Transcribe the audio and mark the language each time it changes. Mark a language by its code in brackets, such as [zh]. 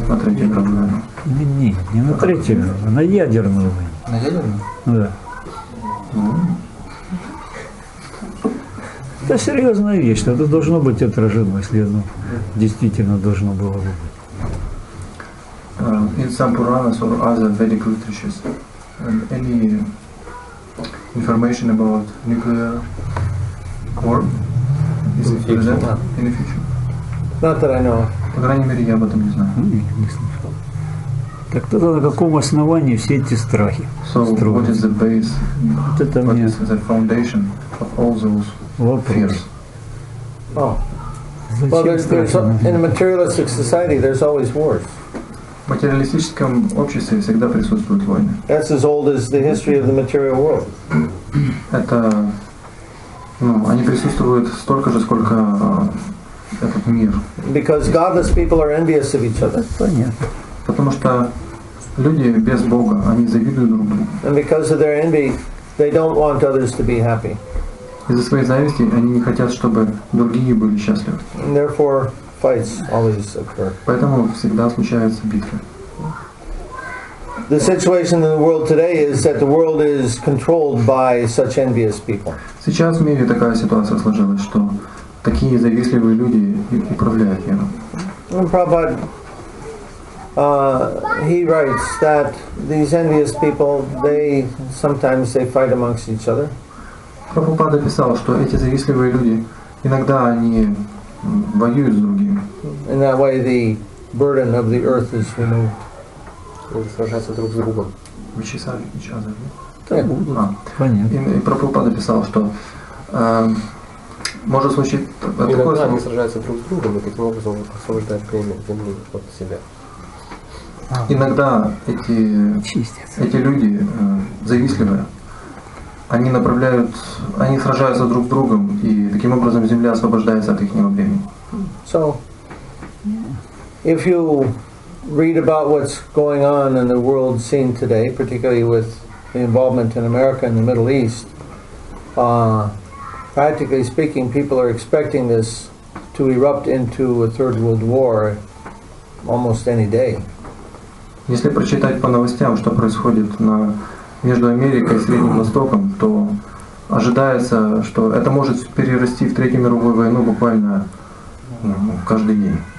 [ru] На Третью мировую войну? Не на Третью, а на ядерную войну. На ядерную? Да. Это серьезная вещь, это должно быть отражено, если оно действительно должно было бы быть. [en] In some Puranas or other Vedic literatures, any information about nuclear war is present in the future? Not that I know of. [ru] По крайней мере, я об этом не знаю. Не слышал. Так тогда на каком основании все эти страхи [en] So, what is [ru] строятся? [en] the base, [ru] Вот это [en] what [ru] мне [en] is the foundation of all those fears? [ru] вопрос. [en] Oh. Well, in a materialistic society, there's always wars. [ru] В материалистическом обществе всегда присутствуют войны. [en] That's as old as the history of the material world. [ru] Это, они присутствуют столько же, сколько этот мир. [en] Because godless people are envious of each other. [ru] Понятно. Потому что люди без Бога, они завидуют друг другу. [en] And because of their envy, they don't want others to be happy. [ru] Из-за своей зависти они не хотят, чтобы другие были счастливы. [en] And therefore, fights always occur. [ru] Поэтому всегда случаются битвы. [en] The situation in the world today is that the world is controlled by such envious people. [ru] Сейчас в мире такая ситуация сложилась, что такие завистливые люди управляют миром. [en] And Prabhupada, he writes that these envious people, sometimes they fight amongst each other. [ru] Прабхупада писал, что эти завистливые люди иногда они воюют с другими. [en] In that way, the burden of the earth is removed. [ru] Сражаются друг с другом. Вычесали [en] each other. [ru] Понятно. И Прабхупада писал, что может случиться такое. Иногда они сражаются друг с другом и таким образом освобождают племя земли от себя. Иногда эти люди завистливые, они сражаются друг с другом, и таким образом земля освобождается от их племени. [en] So, if you read about what's going on in the world scene today, particularly with the involvement in America and the Middle East, practically speaking, people are expecting this to erupt into a third world war almost any day. [ru] Если прочитать по новостям, что происходит между Америкой и Средним Востоком, то ожидается, что это может перерасти в Третью мировую войну буквально каждый день.